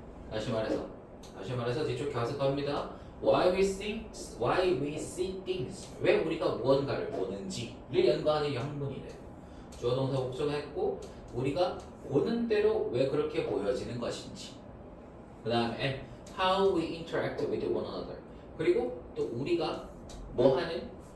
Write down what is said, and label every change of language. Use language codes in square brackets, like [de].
[ko] 다시 말해서 뒤쪽 가서 갑니다. [en] Why we see things. [ko] 왜 우리가 무언가를 보는지를 연구하는 학문이래. 주어 동사 목적어 했고 우리가 보는 대로 왜 그렇게 보여지는 것인지. 그 다음에 [en] how we interact with one another. [ko] 그리고 또 우리가 뭐 하는?